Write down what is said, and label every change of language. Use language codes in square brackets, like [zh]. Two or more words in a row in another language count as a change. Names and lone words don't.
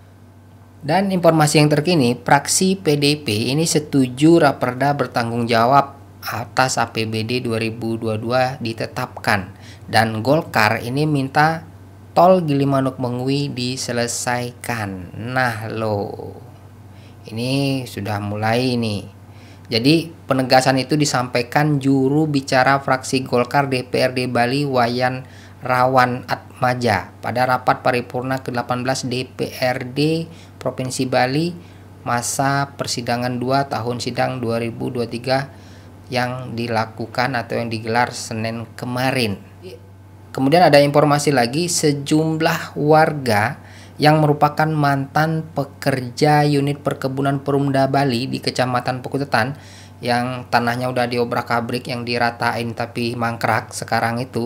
[id] Dan informasi yang terkini, fraksi PDP ini setuju Raperda bertanggung jawab atas APBD 2022 ditetapkan. Dan Golkar ini minta tol Gilimanuk Mengwi diselesaikan. Nah loh, ini sudah mulai nih. Jadi penegasan itu disampaikan juru bicara fraksi Golkar DPRD Bali Wayan Rawan Atmaja pada rapat paripurna ke-18 DPRD Provinsi Bali masa persidangan 2 tahun sidang 2023 yang dilakukan atau yang digelar Senin kemarin. Kemudian ada informasi lagi, sejumlah warga yang merupakan mantan pekerja unit perkebunan Perumda Bali di Kecamatan Pukutetan yang tanahnya udah diobrak-abrik, yang diratain tapi mangkrak sekarang itu.